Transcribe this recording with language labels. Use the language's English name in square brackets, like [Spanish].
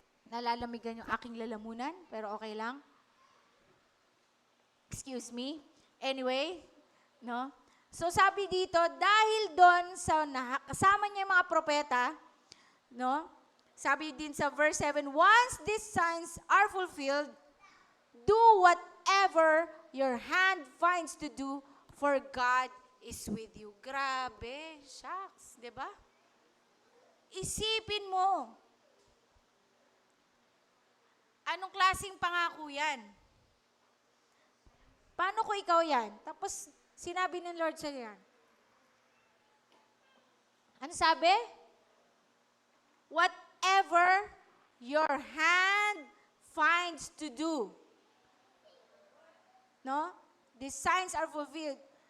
[Filipino] Nalalamigan yung aking lalamunan, pero okay lang. Excuse me. Anyway, no? So sabi dito, dahil doon sa kasama niya yung mga propeta, no? Sabi din sa verse 7, [English] once these signs are fulfilled, do whatever your hand finds to do, for God is with you. [Filipino] Grabe, shucks, di ba? Isipin mo, anong klaseng pangako yan? Paano ko ikaw yan? Tapos, sinabi ng Lord sa'yo yan. Ano sabi? [English] Whatever your hand finds to do. No? These signs are fulfilled.